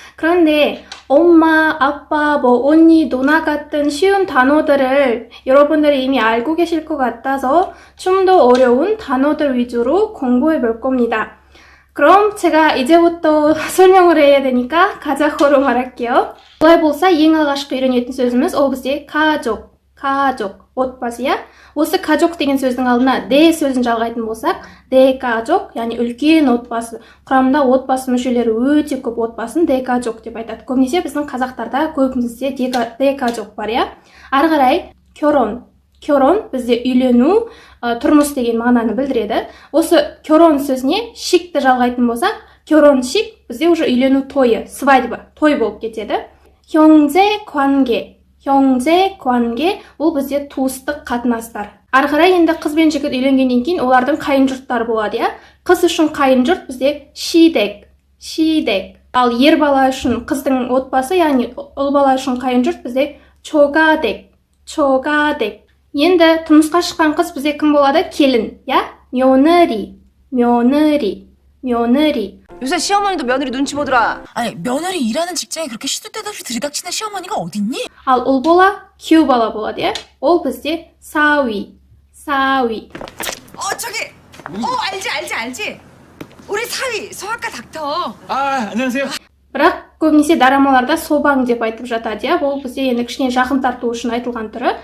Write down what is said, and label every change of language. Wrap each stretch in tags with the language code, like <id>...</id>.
<ko>그런데 엄마, 아빠, 언니, 누나 같은 쉬운 단어들을 여러분들이 이미 알고 계실 것 같아서 좀 더 어려운 단어들 위주로 공부해 볼 겁니다. 그럼 제가 이제부터 설명을 해야 되니까 가자고로 말할게요.</ko> <kk>Олай болса, ең алғашқы үйренетін сөзіміз ол бізде 가족, отбасия. Осы 가족 деген сөздің алдына де сөзін жалғайтын болсақ, де 가족, яғни үлкен отбасы. Құрамында отбасы мүшелері өте көп отбасын де 가족 деп айтады. Көбінесе біздің қазақтарда көбімізде де 가족 бар, иә. Ары қарай 결혼 бізде үйлену, тұрмыс деген мағынаны білдіреді. Осы 결혼 сөзіне шикті жалғайтын болсақ, 결혼식 бізде уже үйлену тойы, свадьба, той болып кетеді. 형제 관계 ол бізде туыстық қатынастар. Ары қарай енді қыз бен жігіт үйленгеннен кейін олардың қайын жұрттары болады, иә. Қыз үшін қайын жұрт бізде шидек. Ал ер бала үшін қыздың отбасы, яғни ұл бала үшін қайын жұрт бізде чогадек. Енді тұрмысқа шыққан қыз бізде кім болады? Келін, иә? 며느리.</kk> <ko>요새 시어머니도 며느리 눈치 보더라. 아니 며느리 일하는 직장에 그렇게 시도 때도 없이 들이닥치는 시어머니가 어딨니?</ko> <kk>Ал ұл бала күйеу бала болады, иә? Ол бізде 사위.</kk> <ko>저기. 알지. 우리 사위 성악가 닥터. 안녕하세요.</ko> <kk>Бірақ көбінесе дорамаларда собаң деп айтып жатады, иә? Бұл бізде енді кішкене жақын тарту үшін айтылған түрі.</kk>